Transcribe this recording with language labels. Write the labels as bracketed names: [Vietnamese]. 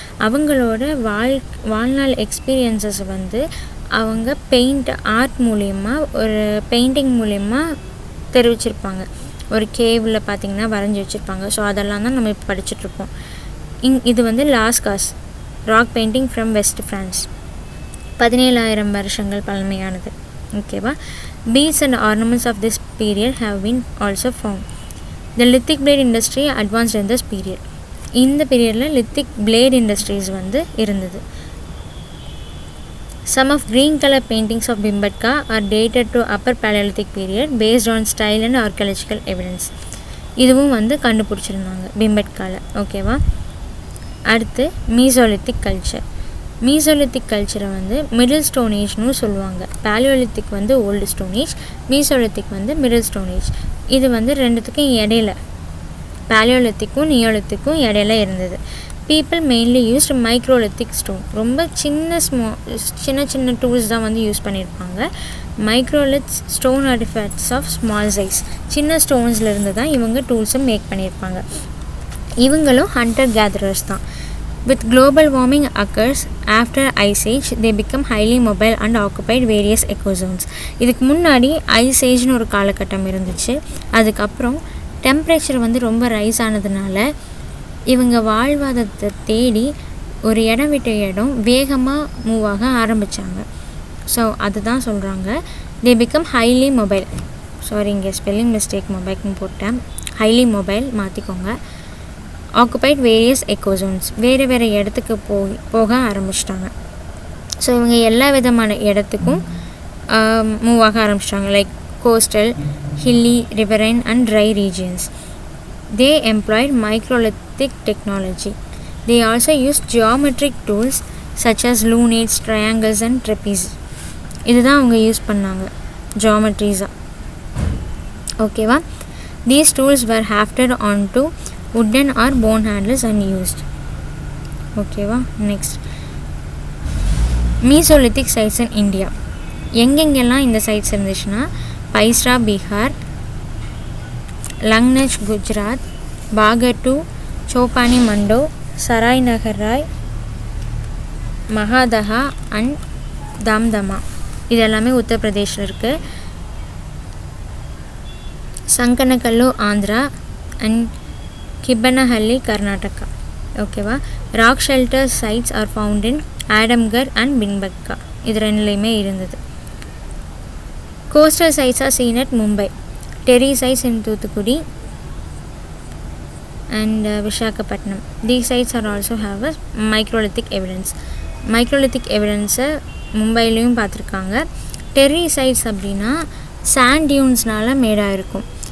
[Tamil] அவங்களோட வாழ்நாள் எக்ஸ்பீரியன்ஸஸ் வந்து அவங்க ஆர்ட் மூலயமா ஒரு பெயிண்டிங் மூலயமா தெரிவிச்சிருப்பாங்க. ஒரு கேவில் பார்த்திங்கன்னா வரைஞ்சி வச்சுருப்பாங்க. ஸோ அதெல்லாம் தான் நம்ம இப்போ படிச்சுட்ருப்போம். இது வந்து Lascaux rock painting from west France, 17,000 வருஷங்கள் பழமையானது. ஓகேவா? [English] beads and ornaments of this period have been also found. The lithic blade industry advanced in this period. [Tamil] இந்த பீரியடில் lithic blade industries வந்து இருந்தது. [English] Some of green color paintings of Bhimbetka are dated to upper Paleolithic period based on style and archaeological evidence. [Tamil] இதுவும் வந்து கண்டுபிடிச்சிருந்தாங்க பிம்பட்கால. ஓகேவா? அடுத்து Mesolithic culture. Mesolithic கல்ச்சரை வந்து மிடில் ஸ்டோன் ஏஜ்னு சொல்லுவாங்க. பேலியோலித்திக் வந்து ஓல்டு ஸ்டோன் ஏஜ், மீசோலித்திக் வந்து மிடில் ஸ்டோன் ஏஜ். இது வந்து ரெண்டுத்துக்கும் இடையில, பேலியோலித்திக்கும் நியோலித்திக்கும் இடையில இருந்தது. [English] People mainly used microlithic stone. [Tamil] ரொம்ப சின்ன சின்ன டூல்ஸ் தான் வந்து யூஸ் பண்ணியிருப்பாங்க. [English] Microliths stone artifacts of small size. [Tamil] சின்ன ஸ்டோன்ஸ்லேருந்து தான் இவங்க டூல்ஸும் மேக் பண்ணியிருப்பாங்க. இவங்களும் ஹண்டர் கேதரர்ஸ் தான். [English] With global warming occurs after Ice Age, they become highly mobile and occupied various ecozones. [Tamil] இதுக்கு முன்னாடி ஐஸ் ஏஜ்னு ஒரு காலகட்டம் இருந்துச்சு. அதுக்கப்புறம் டெம்பரேச்சர் வந்து ரொம்ப ரைஸ் ஆனதுனால இவங்க வாழ்வாதாரத்தை தேடி ஒரு இடம் விட்ட இடம் வேகமாக மூவ் ஆக ஆரம்பித்தாங்க. ஸோ அதுதான் சொல்கிறாங்க, [English] they become highly mobile. [Tamil] Sorry, இங்கே ஸ்பெல்லிங் மிஸ்டேக் மொபைல்னு போட்டேன், ஹைலி மொபைல் மாற்றிக்கோங்க. [English] occupied various ecozones, [Tamil] வேறு இடத்துக்கு போக ஆரம்பிச்சிட்டாங்க. ஸோ இவங்க எல்லா விதமான இடத்துக்கும் மூவ் ஆக ஆரம்பிச்சிட்டாங்க. [English] Like coastal, hilly, riverine and dry regions. They employed microlithic technology. They also used geometric tools such as lunates, triangles and trapeze. [Tamil] இதுதான் அவங்க யூஸ் பண்ணாங்க, ஜியோமெட்ரிஸாக. ஓகேவா? [English] These tools were hafted onto wooden or bone handles and used. ஓகேவா? Next, mesolithic sites in India. [Tamil] எங்கெங்கெல்லாம் இந்த sides இருந்துச்சுன்னா, பைஸ்ரா பீகார், லங்னச் குஜராத், பாகட்டு, சோப்பானி மண்டோ, சராய் நகர் Rai, மகாதஹா and தம்தமா. இது எல்லாமே உத்தரப்பிரதேஷில் இருக்குது. சங்கனக்கல்லு ஆந்திரா அண்ட் கிப்பனஹள்ளி கர்நாடகா. ஓகேவா? [English] Rock shelter sites are found in Adamgarh and Bhimbetka. [Tamil] இது ரெண்டுலேயுமே இருந்தது. [English] Coastal sites are seen at Mumbai. Terry sites in Thuthukudi and Visakhapatnam. These sites are also have a microlithic evidence. [Tamil] Microlithic evidence மும்பையிலையும் பார்த்துருக்காங்க. Terry sides அப்படின்னா sand டியூன்ஸ்னால மேடாக இருக்கும்.